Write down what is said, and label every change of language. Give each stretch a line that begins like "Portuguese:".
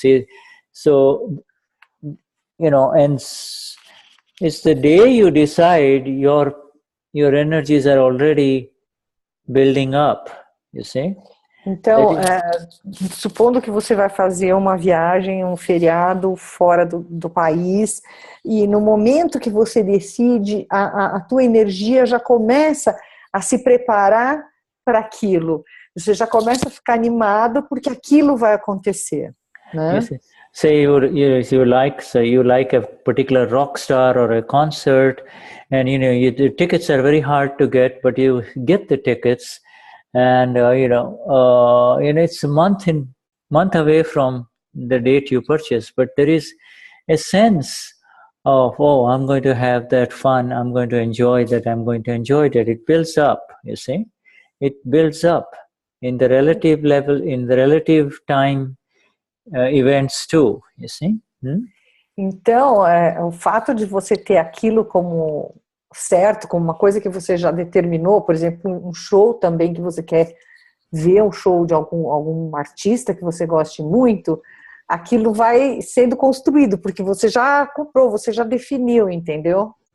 English: See, so, you know, and it's the day you decide, your energies are already building up, you see.
Portuguese: Então, supondo que você vai fazer uma viagem, um feriado fora do país, e no momento que você decide, a tua energia já começa a se preparar para aquilo. Você já começa a ficar animado porque aquilo vai acontecer, né?
English: Say you like a particular rock star or a concert, and the tickets are very hard to get, but you get the tickets. And it's a month away from the date you purchase, but there is a sense of, oh, I'm going to have that fun, I'm going to enjoy that, it builds up, you see. It builds up in the relative level, in the relative time events too, you see.
Portuguese: Então, o fato de você ter aquilo como certo, como uma coisa que você já determinou, por exemplo, um show também que você quer ver, um show de algum artista que você goste muito, aquilo vai sendo construído, porque você já comprou, você já definiu, entendeu?